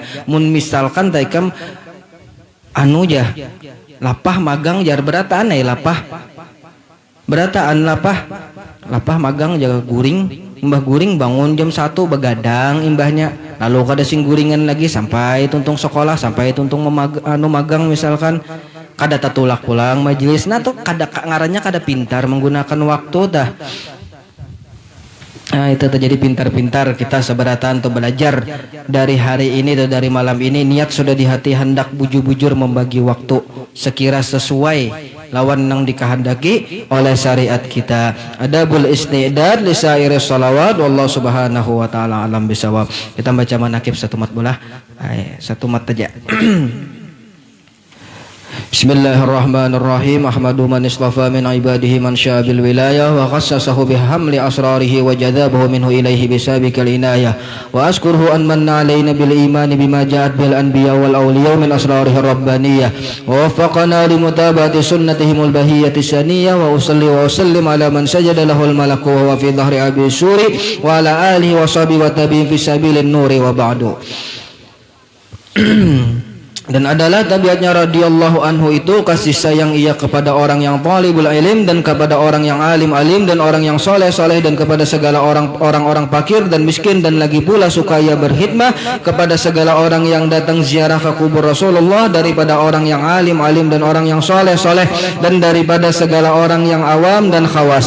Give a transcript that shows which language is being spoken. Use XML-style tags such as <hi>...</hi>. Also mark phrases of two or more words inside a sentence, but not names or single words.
<bjn>Mun misalkan ta ikam ja lapah magang jar berataan lapah berataan lapah magang jaga guring imbah guring bangun jam 1 begadang imbahnya lalu kada sing guringan lagi sampai tuntung sekolah sampai tuntung magang misalkan kada tatulak pulang majelis tuh kada ngarannya kada pintar menggunakan waktu dah. Nah itu terjadi pintar-pintar kita seberatan untuk belajar dari hari ini atau dari malam ini niat sudah di hati hendak bujur-bujur membagi waktu sekira sesuai lawan nang dikehendaki oleh syariat kita.</bjn> <ar>أدب الاستعداد لسائر الصلوات والله سبحانه وتعالى أعلم بالصواب.</ar> <bjn>Kita baca manakib satu mat bola. Satu mat aja.</bjn> <ar>بسم الله الرحمن الرحيم. أحمد من اصطفى من عباده من شاء بالولاية وخصصه بحمل أسراره وجذبه منه إليه بسابق العناية وأشكره أن من علينا بالإيمان بما جاءت بالأنبياء والأولياء من أسراره الربانية ووفقنا لمتابعة سنتهم البهية السنية وأصلي وأسلم على من سجد له الملائكة وفي ظهر أبي سوري وعلى آله وصحبه والتابعين في سبيل النور وبعد.</ar> <ms>Dan adalah tabiatnya</ms> <ar>رضي الله عنه</ar> <ms>itu kasih sayang ia kepada orang yang</ms> <ar>طالب العلم</ar> <ms>dan kepada orang yang alim dan orang yang soleh dan kepada segala orang-orang fakir dan miskin, dan lagi pula suka ia berkhidmah kepada segala orang yang datang ziarah ke kubur Rasulullah daripada orang yang alim dan orang yang soleh dan daripada segala orang yang awam dan khawas.</ms>